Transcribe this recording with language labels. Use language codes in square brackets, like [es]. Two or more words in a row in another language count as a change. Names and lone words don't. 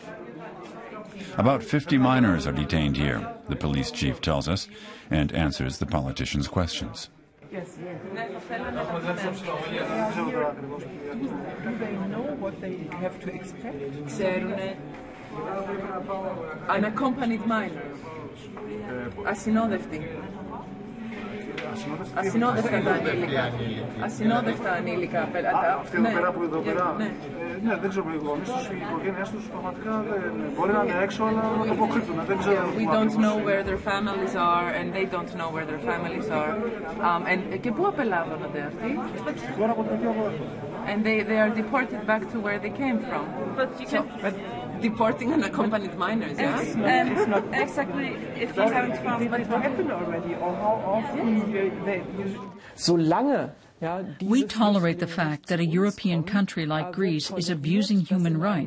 [en] About 50 minors are detained here, the police chief tells us, and answers the politicians' questions. Yes. Do they know what they have to expect? Unaccompanied minors. [el] Ασυνόδευτοι. Ασυνόδευτα ανήλικα. Αυτοί εδώ πέρα που εδώ πέρα. Ναι, δεν ξέρω, οι γονείς τους, οι οικογένειες τους πραγματικά μπορεί να είναι έξω, αλλά να το αποκρύπτουν. [en] We don't know where their families are, and they don't know where their families are. [el] Και πού απελάβονται αυτοί? [en] And they are deported back to where they came from. But you can... Deporting unaccompanied minors, yeah? It's not exactly. If you haven't found it happened already, or how often they... Solange we tolerate the fact that a European country like Greece is abusing human rights.